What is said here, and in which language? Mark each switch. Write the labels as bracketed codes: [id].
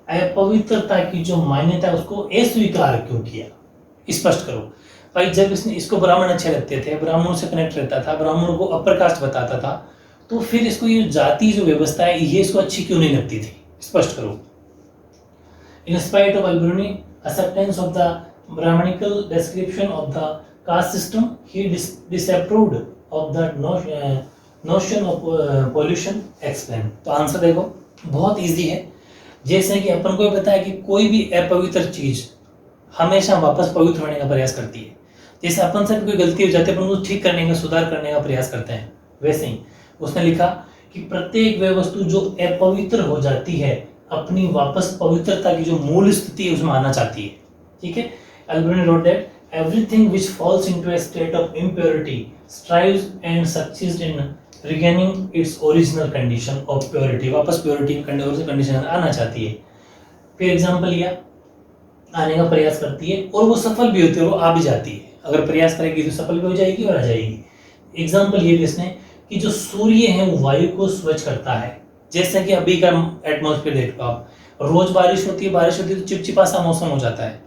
[hi] अपवित्रता की जो मान्यता है उसको अस्वीकार क्यों किया, स्पष्ट करो। भाई जब इसने इसको ब्राह्मण अच्छे लगते थे, ब्राह्मणों से कनेक्ट रहता था, ब्राह्मणों को अपर कास्ट बताता था, तो फिर इसको ये जाति जो व्यवस्था है ये इसको अच्छी क्यों नहीं लगती थी, स्पष्ट करो। [en] In spite of Alberuni acceptance of the Brahmanical description of the caste system, he disapproved of the notion of pollution explained। [hi] तो आंसर देखो बहुत इजी है। जैसे कि अपन को पता है कि कोई भी अपवित्र चीज हमेशा वापस पवित्र होने का प्रयास करती है। जैसे अपन से कोई गलती हो जाती है, अपन उसको ठीक करने का, सुधार करने का प्रयास करते हैं, वैसे ही उसने लिखा कि प्रत्येक वह वस्तु जो अपवित्र हो जाती है अपनी वापस पवित्रता की जो मूल स्थिति है उसमें आना चाहती है। ठीक है, [en] Alberuni wrote that everything which falls into a state of impurity strives and succeeds in regaining its original condition of purity। [hi] वापस प्योरिटी कंडीशन आना चाहती है। फिर एग्जांपल लिया, आने का प्रयास करती है और वो सफल भी होती है, वो आ भी जाती है। अगर प्रयास करेगी तो सफल भी हो जाएगी और आ जाएगी। एग्जांपल ये इसने कि जो सूर्य है वो वायु को स्वच्छ करता है। जैसे कि अभी का एटमॉस्फेयर देख लो आप, रोज बारिश होती है तो चिपचिपा सा मौसम हो जाता है।